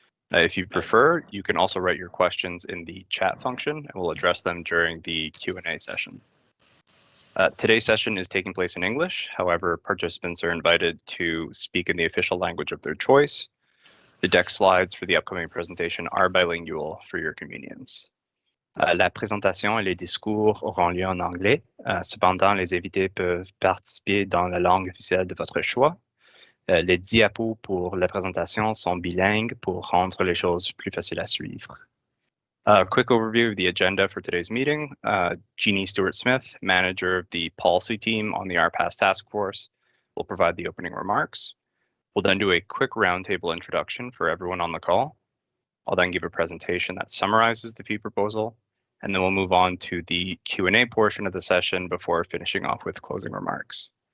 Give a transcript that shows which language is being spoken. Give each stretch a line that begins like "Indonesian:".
English: If you prefer, you can also write your questions in the chat function and we'll address them during the Q&A session. Today's session is taking place in English. However, participants are invited to speak in the official language of their choice. The deck slides for the upcoming presentation are bilingual for your convenience.
French: La présentation et les discours auront lieu en anglais. Cependant, les invités peuvent participer dans la langue officielle de votre choix. Les diapos pour la présentation sont bilingues pour rendre les choses plus faciles à suivre.
English: A quick overview of the agenda for today's meeting. Jeannie Stewart-Smith, manager of the policy team on the RPAS task force, will provide the opening remarks. We'll then do a quick roundtable introduction for everyone on the call. I'll then give a presentation that summarizes the fee proposal, and then we'll move on to the Q&A portion of the session before finishing off with closing remarks.